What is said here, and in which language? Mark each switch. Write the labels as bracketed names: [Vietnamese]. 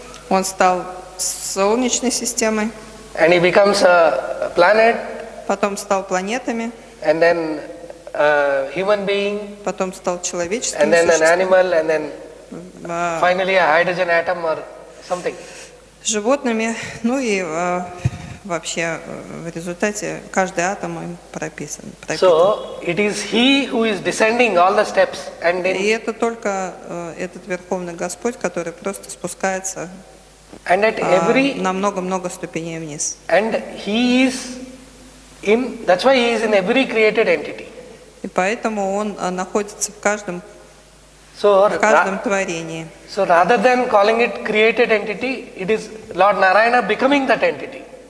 [Russian] Он стал солнечной системой. [English] And he becomes a planet. [Russian] Потом стал планетами. [English] And then a human being. [Russian] Потом стал человеческим [English] And then [Russian] существом. [English] an animal, and then finally a hydrogen atom or something. [Russian] Животными, и вообще в результате каждый атом им прописан. [English] So it is he who is descending all the steps, and then. [Russian] И это только этот Верховный Господь, который просто спускается [English] and at every, [Russian] на много-много ступеней вниз. [English] And he is in. That's why he is in every created entity. [Russian] И поэтому он находится в каждом творении. [English] So rather than calling it created entity, it is Lord Narayana becoming that entity.